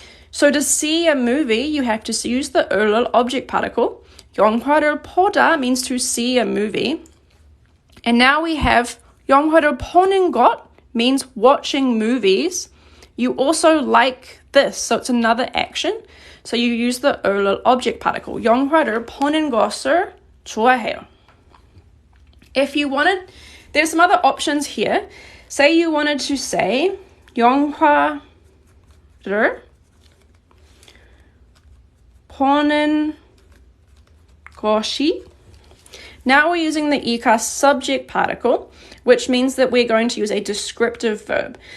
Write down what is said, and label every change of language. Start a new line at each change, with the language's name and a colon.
English: So to see a movie, you have to use the 을을 object particle.
Korean: 영화를 보다
English: means to see a movie. And now we have
Korean: 영화를 보는 것
English: means watching movies. You also like this, so it's another action. So you use the 을을 object particle.
Korean: 영화를 보는 것을 좋아해요.
English: If you wanted, there's some other options here. Say you wanted to say
Korean: 영화를 보는 것이.
English: Now we're using the 이카 subject particle, which means that we're going to use a descriptive verb.